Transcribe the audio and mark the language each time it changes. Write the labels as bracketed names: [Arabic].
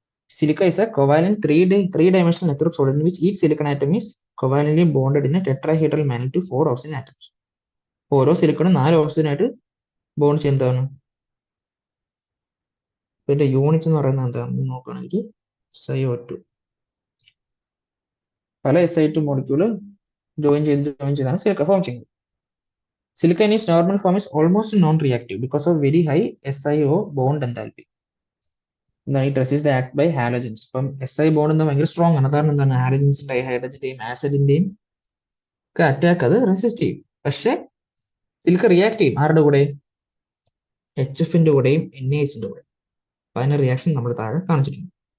[English] Silica is a covalent three-dimensional network solid in which each silicon atom is covalently bonded in a tetrahedral manner to 4 oxygen atoms. [Malayalam] ഓരോ സിലിക്കണും 4 oxygen ആയിട്ട് bond ചെയ്യുന്നതാണ്. ഇതിന്റെ unit എന്ന് പറയുന്നത് എന്താണെന്ന് നോക്കുകയാണെങ്കിൽ SiO2. പല SiO2 മോളിക്യൂള് ജോയിൻ ചെയ്താണ് സിലിക്ക ഫോം ചെയ്യുന്നത്. [English] Silica in its normal form is almost non-reactive because of very high SiO bond enthalpy. It resists the act by halogens. [Malayalam] ഇപ്പം SI ബോണ്ട് എന്താ ഭയങ്കര സ്ട്രോങ് ആണ്, കാരണം എന്താണ് ഹാലജൻസിന്റെ ഹൈഡ്രജന്റെയും ആസിഡിന്റെയും ഒക്കെ അറ്റാക്ക് അത് റെസിസ്റ്റ് ചെയ്യും. പക്ഷെ സിലിക്ക റിയാക്ട് ചെയ്യും ആരുടെ കൂടെ? HFന്റെ കൂടെയും NaHന്റെ കൂടെ. അപ്പൊ അതിന്റെ റിയാക്ഷൻ നമ്മൾ താഴെ കാണിച്ചിട്ടുണ്ട്.